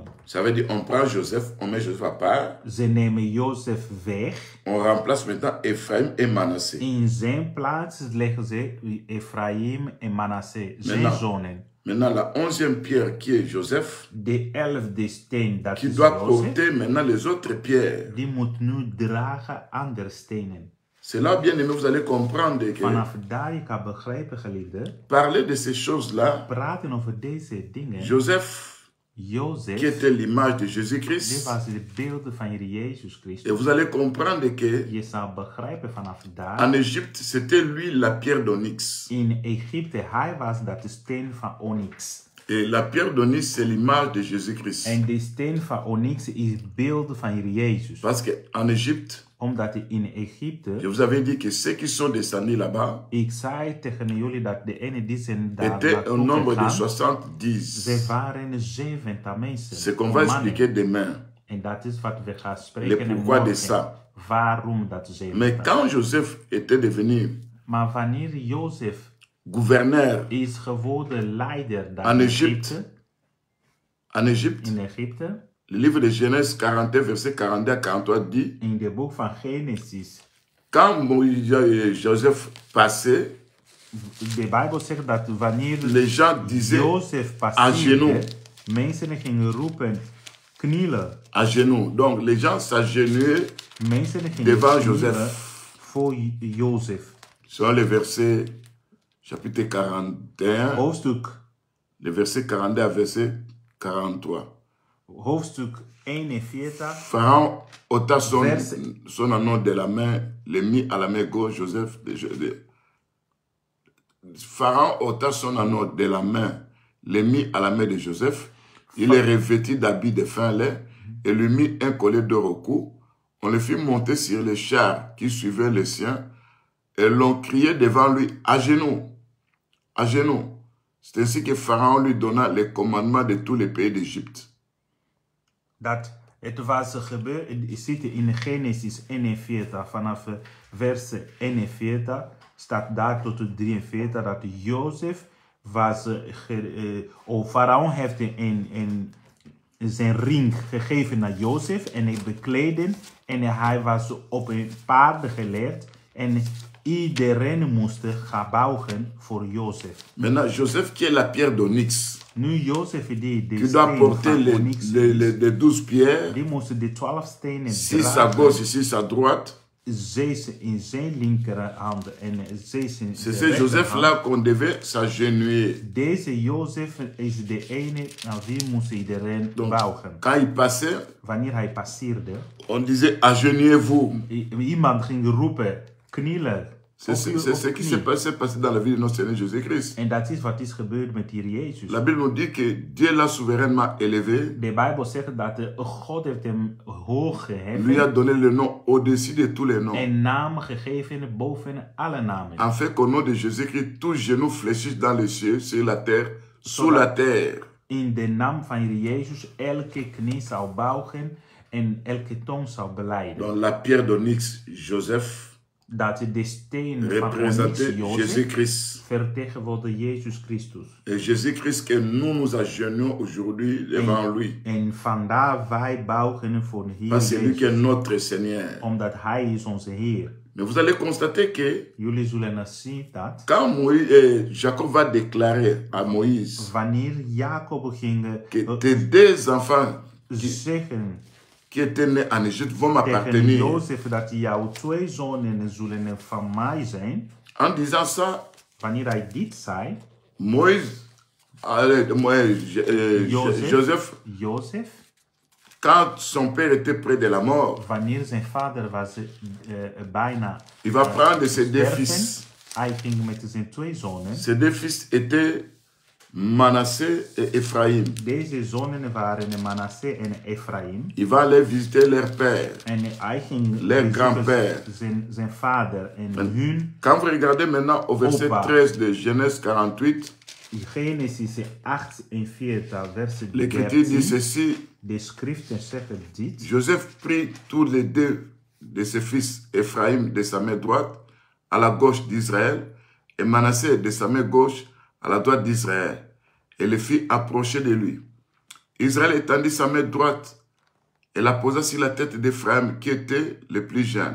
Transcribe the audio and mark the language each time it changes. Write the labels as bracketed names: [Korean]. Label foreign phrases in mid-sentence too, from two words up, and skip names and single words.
[French] Ça veut dire, on prend Joseph, on met Joseph à part, [Dutch] Ze nemen Jozef weg. [French] on remplace maintenant Ephraim et Manassé. [Dutch] In zijn plaats leggen ze Ephraim en Manasseh, zijn [French] Maintenant. [Dutch] zonen. [French] Maintenant, la 11e pierre qui est Joseph, [Dutch] De 11e steen, dat [French] qui [Dutch] is [French] doit [Dutch] Jozef, [French] porter maintenant les autres pierres. [Dutch] die moet nu dragen andere stenen. [French] C'est là, bien aimé, vous allez comprendre que [Dutch] Vanaf daar je kan begrijpen, geliefde, [French] parler de ces choses-là, [Dutch] praten over deze dingen. [French] Joseph, [Dutch] Jozef, [French] qui était l'image de [Dutch] dit [French] Jésus-Christ, [Dutch] was de beelden van Heer Jezus [French] et [Dutch] Christus. [French] vous allez comprendre que [Dutch] Je zou begrijpen vanaf daar, [French] en Égypte, c'était lui la pierre d'onyx. [Dutch] in Egypte, hij was dat de steen van onyx. [French] Et la pierre d'onyx, c'est l'image de Jésus-Christ. [Dutch] En de steen van onyx is het beeld van Heer Jezus. [French] Parce qu'en Égypte, [Dutch] Omdat in Egypte, [French] je vous avais dit que ceux qui sont descendus là-bas [Dutch] ik zei tegen jullie dat de ene die zijn daar [French] étaient [Dutch] naartoe [French] au nombre de [Dutch] gegaan, [French] 70. [Dutch] ze waren 70 mensen. [French] C'est qu'on va [Dutch] mannen. [French] expliquer demain. [Dutch] En dat is wat we gaan [French] Le [Dutch] spreken en [French] pourquoi de [Dutch] morgen. [French] ça. [Dutch] Waarom dat 70? [French] Mais quand Joseph était devenu [Dutch] Maar wanneer Jozef [French] gouverneur [Dutch] is geworden leider daar [French] En [Dutch] in [French] Egypte. En Égypte, [Dutch] in Egypte, [French] le livre de Genèse 41, verset 42 à 43 dit, [Dutch] in de boek van Genesis, [French] quand Joseph passait, [Dutch] de Bijbel zegt dat wanneer [French] les gens disaient [Dutch] Jozef [French] à genoux. [Dutch] passeerde, mensen gingen roepen, knielen. [French] à genoux. Donc les gens s'agenouillaient [Dutch] Mensen gingen [French] devant [Dutch] knielen [French] Joseph. [Dutch] voor Jozef. [French] Selon le verset chapitre 41, [Dutch] Hoofdstuk, [French] le verset 42 à verset 43. [Dutch] hoofdstuk 41. [French] Pharaon ôta Verset. son anneau de la main, le mit à la main gauche, Joseph. Pharaon ôta son anneau de la main, le mit à la main de Joseph. Il est revêtu d'habits de fin lait et lui mit un collier d'or au cou. On le fit monter sur les chars qui suivaient les siens et l'on criait devant lui à genoux, à genoux. C'est ainsi que Pharaon lui donna les commandements de tous les pays d'Égypte. [Dutch] Dat het was gebeurd, je ziet in Genesis 41 vanaf vers 41 staat daar tot 43 dat Jozef was, Faraon heeft zijn ring gegeven naar Jozef en hij bekleedde en hij was op een paard geleerd en iedereen moest gaan buigen voor Jozef. [French] Maintenant, Joseph qui est la pierre d'onyx, [Dutch] Nu Jozef die de [French] qui doit [Dutch] steen [French] porter [Dutch] van [French] les [Dutch] onyx, [French] 12 pierres, [Dutch] die moest de 12 stenen [French] 6 à [Dutch] dragen. [French] gauche et 6 à droite. [Dutch] 6 in zijn linkerhand en 6 in [French] C'est [Dutch] de [French] ce Joseph-là [Dutch] rechterhand. [French] qu'on devait s'agenouiller. [Dutch] Deze Jozef is de ene naar wie moest iedereen [French] Donc, [Dutch] buigen. [French] quand il passait, [Dutch] Wanneer hij passeerde, [French] on disait agenouillez-vous. [Dutch] iemand ging roepen, knielen. [French] C'est ce qui s'est passé dans la vie de notre Seigneur Jésus-Christ. [Dutch] En dat is wat is gebeurd met hier Jezus. [French] La Bible nous dit que Dieu l'a souverainement élevé, [Dutch] De Bijbel zegt dat God heeft hem hoog [French] lui a [Dutch] geheven [French] donné le nom au-dessus de tous les noms. [Dutch] en naam gegeven boven alle namen. [French] Afin qu'au nom de Jésus-Christ, tout genou fléchisse dans les cieux, sur la terre, sous la terre. [Dutch] In de naam van Heer Jezus elke knie zou buigen en elke tong zou belijden. [French] Donc la pierre d'onyx, Joseph, [Dutch] Dat de steen van onyx [French] représentait [Dutch] Jozef [French] Jésus-Christ. [Dutch] vertegenwoordigde Jezus Christus. [French] Et Jésus-Christ que nous agenouillons aujourd'hui devant lui. [Dutch] En vandaar wij buigen voor Heer [French] Parce que c'est lui qui est [Dutch] Jezus, [French] notre Seigneur. [Dutch] omdat Hij is onze Heer. [French] Mais vous allez constater que [Dutch] Jullie zullen zien dat [French] quand Jacob va déclarer à Moïse [Dutch] wanneer Jacob ging [French] que tes deux enfants [Dutch] zeggen [French] qui étaient nés en Égypte vont [Dutch] tegen [French] m'appartenir. [Dutch] Jozef dat jouw 2 zonen zullen van mij zijn, [French] En disant ça, [Dutch] wanneer hij dit zei, [French] Joseph, [Dutch] Jozef, [French] quand son père était près de la mort, [Dutch] wanneer zijn vader was bijna [French] il va prendre ses deux [Dutch] sterven, [French] fils. [Dutch] hij ging met zijn 2 zonen. [French] Ses deux fils étaient Manassé et Ephraïm. [Dutch] Deze zonen waren Manasseh en Ephraim. [French] Il va aller visiter leur père. [Dutch] En hij ging [French] Leur grand-père. [Dutch] zijn vader en hun. [French] Quand vous regardez maintenant au verset [Dutch] Opa. [French] 13 de Genèse 48, [Dutch] Genesis 48, verset [French] l'Écriture dit [Dutch] 13. [French] ceci. [Dutch] De schriften zeggen dit. [French] Joseph prit tous les deux de ses fils, Ephraïm de sa main droite, à la gauche d'Israël, et Manassé de sa main gauche, à la droite d'Israël, et le fit approcher de lui. Israël étendit sa main droite et la posa sur la tête d'Ephraïm, qui était le plus jeune.